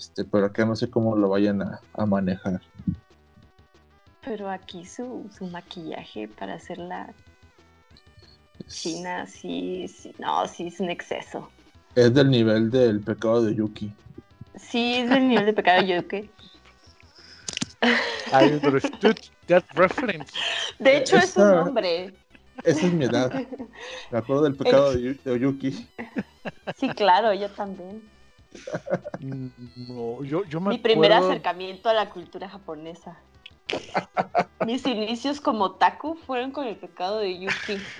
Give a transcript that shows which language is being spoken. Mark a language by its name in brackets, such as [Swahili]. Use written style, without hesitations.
[Spanish] Pero acá no sé cómo lo vayan a manejar. Pero aquí su maquillaje para hacerla china, sí, sí, no, sí, es un exceso. Es del nivel del pecado de Yuki. Sí, es del nivel del pecado de Yuki. [English] I understood that reference. [Spanish] De hecho, es un nombre. Esa es mi edad. Me acuerdo del pecado de Yuki. Sí, claro, yo también. No, yo me mi primer acercamiento a la cultura japonesa. Mis inicios como otaku fueron con el pecado de Yuki.